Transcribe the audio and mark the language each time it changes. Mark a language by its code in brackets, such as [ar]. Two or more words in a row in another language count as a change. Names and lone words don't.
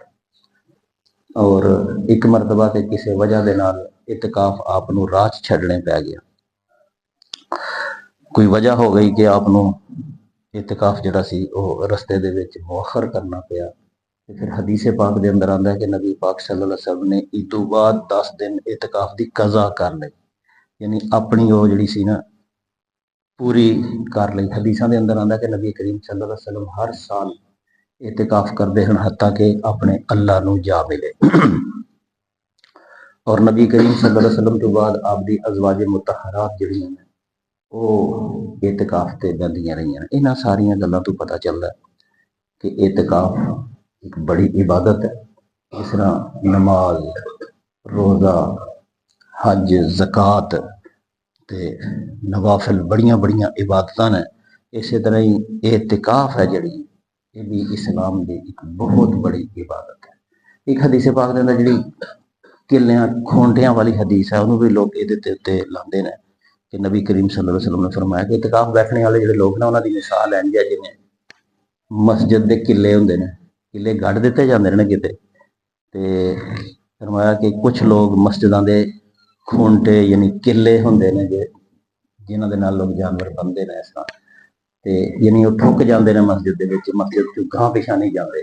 [pa] اور ایک مرتبہ تے کسی وجہ دے نال اعتکاف آپ نو راہ چھڈنے پی گیا، کوئی وجہ ہو گئی کہ آپ نو اعتکاف جڑا سی وہ رستے دے وچ مؤخر کرنا پیا۔ پھر حدیث پاک دے اندر آندا ہے کہ نبی پاک صلی اللہ علیہ وسلم نے ادو بعد 10 دن اعتکاف دی قضا کر لئی، یعنی اپنی وہ جڑی سی نا پوری کر لئی۔ حدیثاں دے اندر آندا ہے کہ نبی کریم صلی اللہ علیہ وسلم ہر سال اعتکاف کردے ہیں حتیٰ کہ اپنے اللہ نو جا ملے۔ اور نبی کریم صلی اللہ علیہ وسلم تو بعد آپ دی ازواج مطہرات جڑی ہیں وہ اعتکاف تے بندیاں رہی ہیں۔ انہاں ساریاں گلاں تو پتہ چلدا ہے کہ اعتکاف ایک بڑی عبادت ہے ਜਿਸ ਤਰ੍ਹਾਂ ਨਮਾਜ਼, ਰੋਜ਼ਾ, ਹਜ, ਜ਼ਕਾਤ ਤੇ ਨਵਾਫਿਲ ਬੜੀਆਂ ਇਬਾਦਤਾਂ ਨੇ। ਇਸੇ ਤਰ੍ਹਾਂ ਹੀ ਇਤਕਾਫ ਹੈ ਜਿਹੜੀ, ਇਹ ਵੀ ਇਸਲਾਮ ਦੀ ਇੱਕ ਬਹੁਤ ਬੜੀ ਇਬਾਦਤ ਹੈ। ਇੱਕ ਹਦੀਸ ਪਾਕ ਦੇ ਅੰਦਰ ਜਿਹੜੀ ਕਿੱਲਿਆਂ ਖੋਂਟਿਆਂ ਵਾਲੀ ਹਦੀਸ ਹੈ, ਉਹਨੂੰ ਵੀ ਲੋਕ ਇਹਦੇ ਤੇ ਉੱਤੇ ਲਾਉਂਦੇ ਨੇ ਕਿ ਨਬੀ ਕਰੀਮ ਸੱਲੱਲਾਹੁ ਅਲੈਹਿ ਵਸੱਲਮ ਨੇ ਫਰਮਾਇਆ ਕਿ ਇਤਕਾਫ ਬੈਠਣੇ ਵਾਲੇ ਜਿਹੜੇ ਲੋਕ ਨੇ ਉਹਨਾਂ ਦੀ ਮਿਸਾਲ ਇੰਝ ਹੈ ਜਿਵੇਂ ਮਸਜਿਦ ਦੇ ਕਿੱਲੇ ਹੁੰਦੇ ਨੇ, ਕਿੱਲੇ ਗੱਡ ਦਿੱਤੇ ਜਾਂਦੇ ਨੇ ਕਿਤੇ, ਤੇ ਫਰਮਾਇਆ ਕਿ ਕੁਝ ਲੋਕ ਮਸਜਿਦਾਂ ਦੇ ਖੂੰਟੇ ਯਾਨੀ ਕਿੱਲੇ ਹੁੰਦੇ ਨੇ ਜਿਨ੍ਹਾਂ ਦੇ ਨਾਲ ਲੋਕ ਜਾਨਵਰ ਬੰਨ੍ਹਦੇ ਨੇ ਇਸ ਤਰ੍ਹਾਂ, ਤੇ ਯਾਨੀ ਉਹ ਠੁੱਕ ਜਾਂਦੇ ਨੇ ਮਸਜਿਦ ਦੇ ਵਿੱਚ, ਮਸਜਿਦ ਚੋਂ ਗਾਂਹ ਪਿਛਾਂ ਨਹੀਂ ਜਾਂਦੇ।